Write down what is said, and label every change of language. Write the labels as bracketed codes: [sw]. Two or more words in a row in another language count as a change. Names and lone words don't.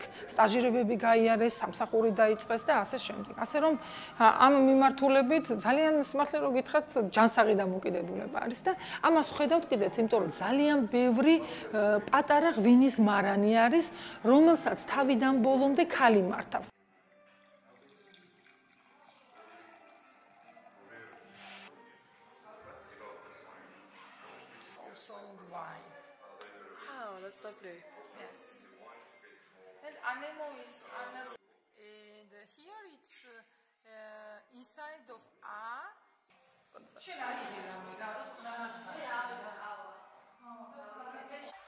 [ka] სტაჟირებები გაიარეს, სამსახური დაიწყეს და ასე შემდეგ. ასე რომ ამ მიმართულებით ძალიან სიმართლე რომ გითხრათ, ჯანსაღი დამოკიდებულება არის და ამას ხედავთ კიდეც, იმიტომ რომ ძალიან ბევრი პატარა ღვინის მარანი არის, რომელსაც თავიდან ბოლომდე ქალი მართავს. [en] Lovely. Yes. And animal is and here it's inside of A.